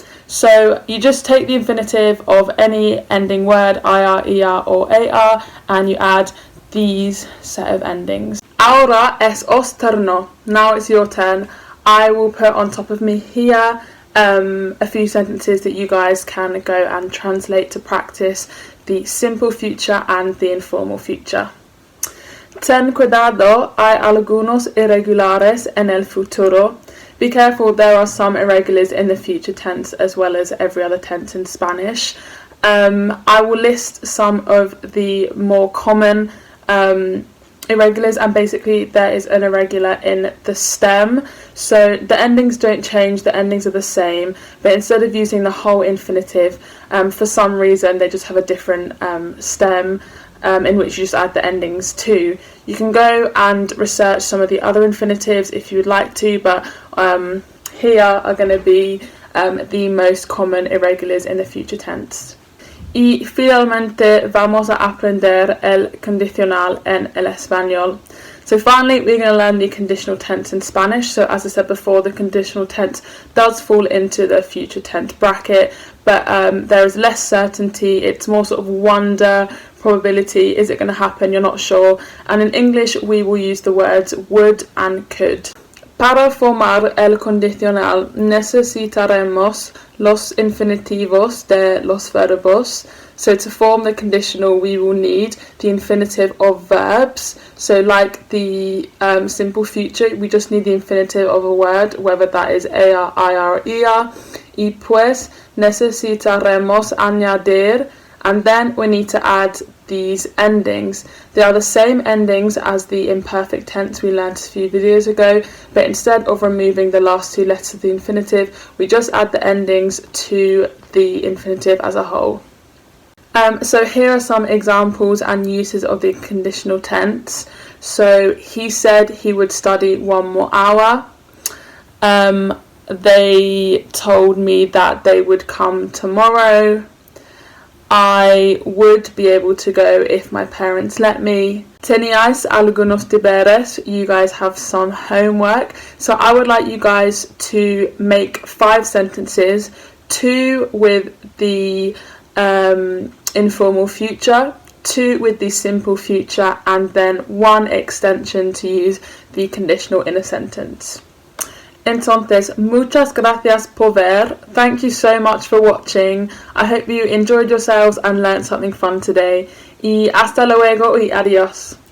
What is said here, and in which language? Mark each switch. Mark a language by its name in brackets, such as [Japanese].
[English] So you just take the infinitive of any ending word, IR, ER or AR, and you add these set of endings. [Spanish] Ahora es os turno. [English] Now it's your turn. I will put on top of me here a few sentences that you guys can go and translate to practice the simple future and the informal future. [Spanish] Ten cuidado, hay algunos irregulares en el futuro. [English] Be careful, there are some irregulars in the future tense as well as every other tense in Spanish. I will list some of the more common irregulars, and basically there is an irregular in the stem. So the endings don't change, the endings are the same, but instead of using the whole infinitive, for some reason they just have a different stem in which you just add the endings to. You can go and research some of the other infinitives if you would like to, but here are going to be the most common irregulars in the future tense. [Spanish] Y finalmente vamos a aprender el conditional en el español. [English] So finally we're going to learn the conditional tense in Spanish. So as I said before, the conditional tense does fall into the future tense bracket, but there is less certainty. It's more sort of wonder, probability. Is it going to happen? You're not sure. And in English we will use the words would and could. [Spanish] Para formar el condicional necesitaremos los infinitivos de los verbos. [English] So to form the conditional we will need the infinitive of verbs. So like the simple future, we just need the infinitive of a word, whether that is AR, IR or ER. [Spanish] Y pues necesitaremos añadir, [English] and then we need to add these endings. They are the same endings as the imperfect tense we learned a few videos ago, but instead of removing the last two letters of the infinitive, we just add the endings to the infinitive as a whole. So here are some examples and uses of the conditional tense. So he said he would study 1 more hour. They told me that they would come tomorrow. I would be able to go if my parents let me. [Spanish] Teníais algunos deberes, [English] you guys have some homework. So I would like you guys to make 5 sentences, 2 with the informal future, 2 with the simple future, and then 1 extension to use the conditional in a sentence. [Spanish] Entonces, muchas gracias por ver. [English] Thank you so much for watching. I hope you enjoyed yourselves and learned something fun today. [Spanish] Y hasta luego y adios.